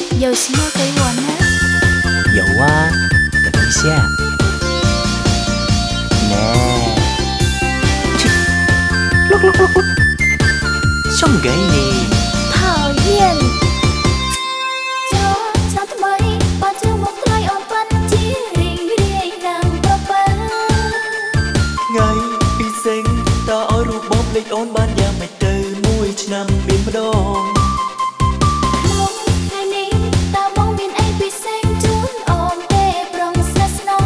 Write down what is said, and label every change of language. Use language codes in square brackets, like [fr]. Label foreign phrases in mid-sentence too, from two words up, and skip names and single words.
[zh] 有心要给我呢？有啊，等一下。送给你。讨厌。 [km] ថ្ងៃពិសេសតើឲ្យរូបបងភ្លេចអូនបានយ៉ាងម៉េចទៅមួយឆ្នាំមានម្ដង ក្នុងថ្ងៃនេះតើបងមានអីពិសេសជូនអូនទេប្រងស្នេហ៍ស្នង